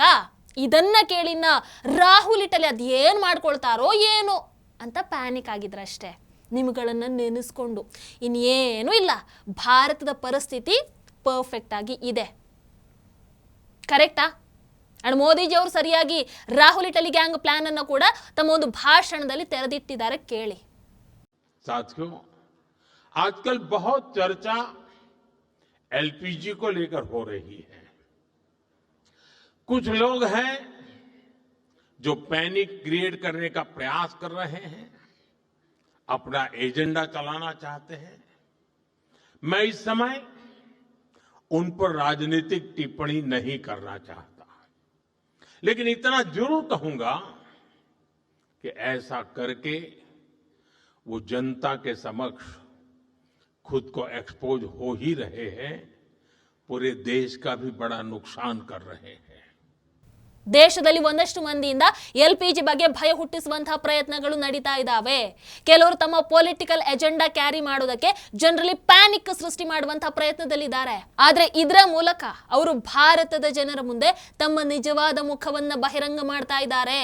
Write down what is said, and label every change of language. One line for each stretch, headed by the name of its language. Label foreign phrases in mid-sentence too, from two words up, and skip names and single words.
Kannada: ಇದನ್ನ ಕೇಳಿನ ರಾಹುಲ್ ಇಟಲಿ ಅದೇನ್ ಮಾಡ್ಕೊಳ್ತಾರೋ ಏನೋ ಅಂತ ಪ್ಯಾನಿಕ್ ಆಗಿದ್ರಷ್ಟೇ. ನಿಮ್ಗಳನ್ನ ನೆನೆಸ್ಕೊಂಡು ಇನ್ನೇನು ಇಲ್ಲ. ಭಾರತದ ಪರಿಸ್ಥಿತಿ ಪರ್ಫೆಕ್ಟ್ ಆಗಿ ಇದೆ. ಕರೆಕ್ಟಾ? ಅಂಡ್ ಮೋದಿಜಿ ಅವರು ಸರಿಯಾಗಿ ರಾಹುಲ್ ಇಟಲಿ
English: gang plan
Kannada: ಅನ್ನು ಕೂಡ ತಮ್ಮ ಒಂದು ಭಾಷಣದಲ್ಲಿ ತೆರೆದಿಟ್ಟಿದ್ದಾರೆ, ಕೇಳಿ.
Hindi: साथियों, आजकल बहुत चर्चा LPG को लेकर हो रही है. कुछ लोग हैं जो
English: panic create
Hindi: करने का प्रयास कर रहे हैं, अपना एजेंडा चलाना चाहते हैं. मैं इस समय उन पर राजनीतिक टिप्पणी नहीं करना चाहता, लेकिन इतना जरूर कहूंगा कि ऐसा करके वो जनता के समक्ष खुद को एक्सपोज हो ही रहे हैं, पूरे देश का भी बड़ा नुकसान कर रहे हैं.
Kannada: ದೇಶದಲ್ಲಿ ಒಂದಷ್ಟು ಮಂದಿಯಿಂದ LPG ಬಗ್ಗೆ ಭಯ ಹುಟ್ಟಿಸುವಂತಹ ಪ್ರಯತ್ನಗಳು ನಡೀತಾ ಇದ್ದಾವೆ. ಕೆಲವರು ತಮ್ಮ
English: political agenda carry
Kannada: ಮಾಡೋದಕ್ಕೆ ಜನರಲ್ಲಿ ಪ್ಯಾನಿಕ್ ಸೃಷ್ಟಿ ಮಾಡುವಂತಹ ಪ್ರಯತ್ನದಲ್ಲಿದ್ದಾರೆ. ಆದ್ರೆ ಇದರ ಮೂಲಕ ಅವರು ಭಾರತದ ಜನರ ಮುಂದೆ ತಮ್ಮ ನಿಜವಾದ ಮುಖವನ್ನ ಬಹಿರಂಗ ಮಾಡ್ತಾ ಇದ್ದಾರೆ.